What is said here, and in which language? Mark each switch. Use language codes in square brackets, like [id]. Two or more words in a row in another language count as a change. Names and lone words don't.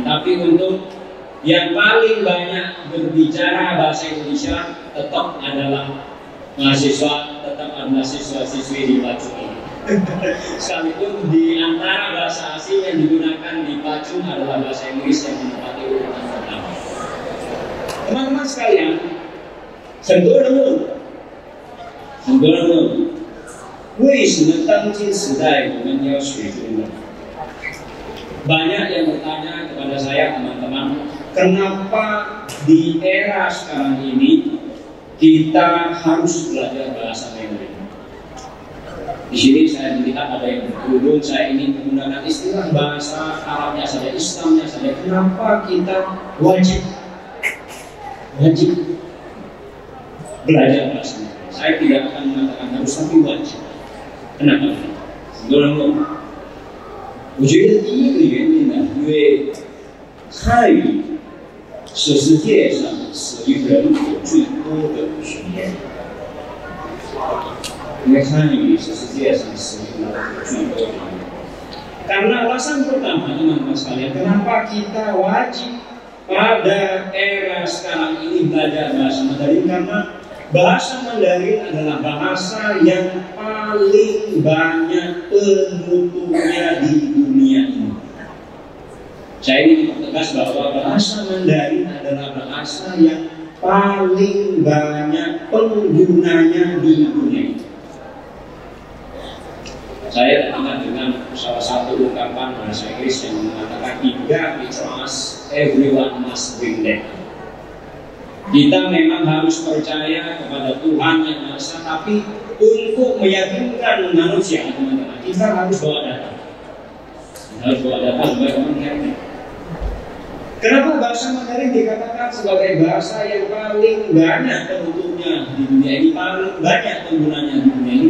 [id] Tapi untuk yang paling banyak berbicara bahasa Indonesia tetap adalah mahasiswa, tetap adalah siswa-siswi di Pacung ini. Sekalipun di antara bahasa asing yang digunakan di Pacung adalah bahasa Inggris yang menempati urutan pertama. Teman-teman sekalian, [zh] 很多人问，为什么当今时代我们要学中文？ [id] Banyak yang bertanya kepada saya, teman-teman, kenapa di era sekarang ini kita harus belajar bahasa Mandarin? Di sini saya melihat ada yang berkerudung, saya ingin menggunakan istilah bahasa Arabnya saja, Islamnya saja. Kenapa kita wajib belajar bahasa Mandarin? Saya tidak akan mengatakan harus, tapi wajib. Kenapa? [zh] 很多人问。 我觉得第一个原因呢，因为汉语是世界上使用人口最多的语言，因为汉语是世界上使用人口最多的语言。 [id] Karena alasan pertama, teman-teman sekalian, kenapa kita wajib pada era sekarang ini belajar bahasa Mandarin? Karena bahasa Mandarin adalah bahasa yang paling banyak penuturnya di dunia ini. Saya ingin mempertegas bahwa bahasa Mandarin adalah bahasa yang paling banyak penggunanya di dunia ini. Saya ingat dengan salah satu ungkapan bahasa Inggris yang mengatakan, [en] "If God we trust, everyone must bring them." [id] Kita memang harus percaya kepada Tuhan yang Maha Esa, tapi untuk meyakinkan manusia, teman-teman, kita harus bawa data. Harus bawa data supaya orang mengerti. Kenapa bahasa Mandarin dikatakan sebagai bahasa yang paling banyak penuturnya di dunia ini, paling banyak penggunanya di dunia ini?